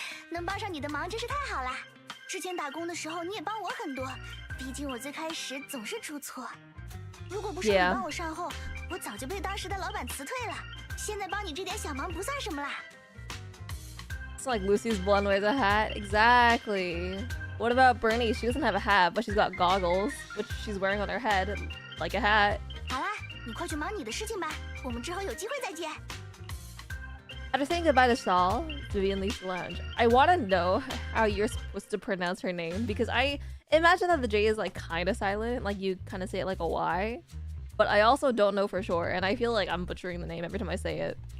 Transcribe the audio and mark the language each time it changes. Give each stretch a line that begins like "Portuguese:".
Chinese: 能帮上你的忙真是太好了。之前打工的时候你也帮我很多，毕竟我最开始总是出错。如果不是你帮我善后，我早就被当时的老板辞退了。现在帮你这点小忙不算什么啦。
English: It's like Lucy's blonde wears a hat. Exactly. What about Bernie? She doesn't have a hat, but she's got goggles, which she's wearing on her head, like a hat.
Chinese: 好啦，你快去忙你的事情吧，我们之后有机会再见。
English: After saying goodbye to Saul, Vivian leaves the lounge. I want to know how you're supposed to pronounce her name because I imagine that the J is like kind of silent, like you kind of say it like a Y, but I also don't know for sure, and I feel like I'm butchering the name every time I say it.